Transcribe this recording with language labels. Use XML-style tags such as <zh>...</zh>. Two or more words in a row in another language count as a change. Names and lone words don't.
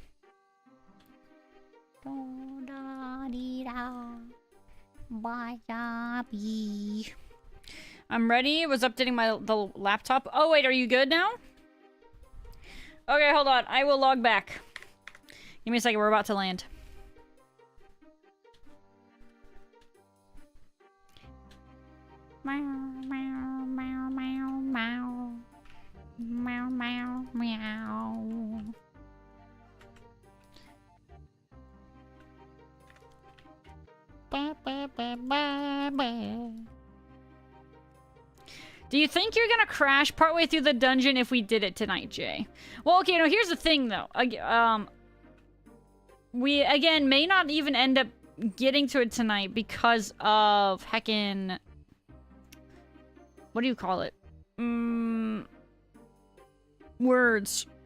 <en>I'm ready. Was updating the laptop. Oh wait, are you good now? Okay, hold on. I will log back. Give me a second. We're about to land. Meow, meow, meow, meow, meow. Meow, meow, meow. Ba, ba, ba, ba, ba. Do you think you're gonna crash partway through the dungeon if we did it tonight, Jay? Well, okay, no, here's the thing, though. We, again, may not even end up getting to it tonight because of heckin'... What do you call it? Words.</en>